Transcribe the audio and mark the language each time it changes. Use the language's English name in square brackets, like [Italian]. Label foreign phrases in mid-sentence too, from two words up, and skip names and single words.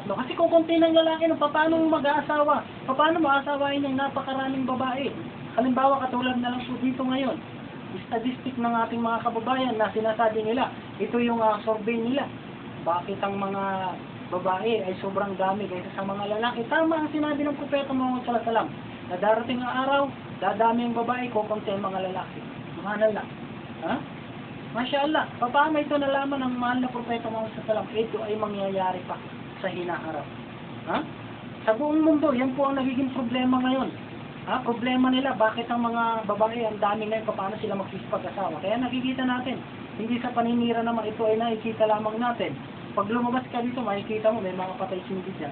[Filipino] Kasi kung konti ng lalaki, paano mo mag-aasawa? Paano mo asawain yung napakaraming babae? Halimbawa, katulad na lang po dito ngayon. Statistic ng ating mga kababayan na sinasabi nila, ito yung survey nila. Bakit ang mga babae ay sobrang dami kaysa sa mga lalaki? Tama ang sinabi ng Propeta Muhammad [Arabic] صلى الله عليه وسلم [Filipino] na darating ang araw, dadami ang babae, kukunti ang mga lalaki. Subhanallah. Ha? [Arabic] ما شاء الله, [Filipino] paano ito nalaman ng mahal na Propeta Muhammad [Arabic] صلى الله عليه وسلم? [Filipino] Ito ay mangyayari pa sa hinaharap. Ha? Sa buong mundo, yan po ang nagiging problema ngayon. Ha? Problema nila, bakit ang mga babae, ang dami ngayon, paano sila magsipag-asawa? Kaya nakikita natin, hindi sa paninira naman, ito ay nakikita lamang natin. Pag lumabas ka dito, makikita mo, may mga patay sindi dyan.